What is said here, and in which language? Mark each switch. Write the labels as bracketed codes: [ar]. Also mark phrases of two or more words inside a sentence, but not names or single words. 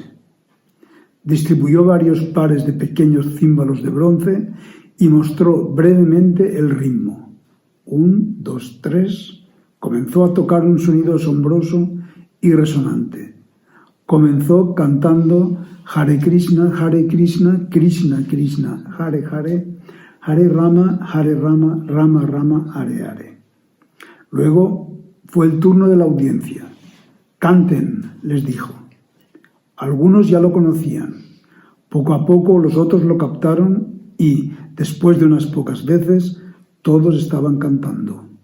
[es] Distribuyó varios pares de pequeños címbalos de bronce y mostró brevemente el ritmo. 1, 2, 3. Comenzó a tocar un sonido asombroso y resonante. Comenzó cantando [sa] Hare Krishna, Krishna Krishna, Hare Hare, Hare Rama, Rama Rama, Hare Hare. [es] Luego fue el turno de la audiencia. Canten, les dijo. Algunos ya lo conocían. Poco a poco los otros lo captaron y, después de unas pocas veces, todos estaban cantando.